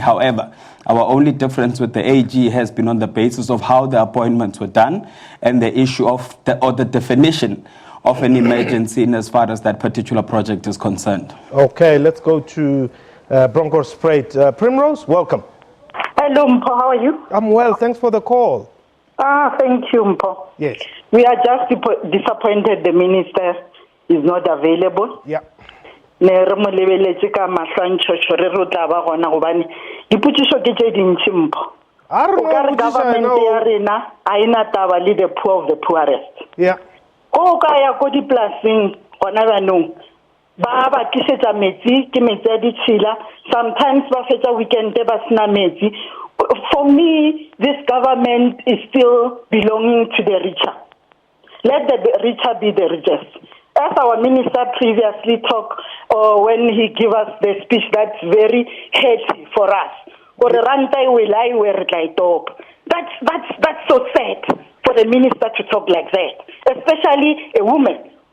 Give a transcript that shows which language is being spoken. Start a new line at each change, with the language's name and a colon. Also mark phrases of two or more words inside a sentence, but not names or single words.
English: However, our only difference with the AG has been on the basis of how the appointments were done and the issue of the definition of an emergency in as far as that particular project is concerned. Okay, let's go to Bronkhorstspruit. Primrose, welcome. Hello, Mpo, how are you? I'm well, thanks for the call. Thank you, Mpo. Yes. We are just disappointed the minister is not available. Yeah.
Northern Sotho: Ne re mo lebeletse ka mahlantshotho re re tla ba gona gobane diputšišo ke tše dintši Mpo. O ka re government ya rena a ena taba le
English: the poor of the poorest. Yeah.
Northern Sotho: Ko ka ya ko dipolaseng gona banong ba ba tlisetsa metsi ke metsi a ditšhila, sometimes ba fetsa weekend ba sena metsi.
English: For me, this government is still belonging to the richer. Let the richer be the richest. As our minister previously talked, or when he gave us the speech, that's very heavy for us. That's so sad for the minister to talk like that, especially a woman.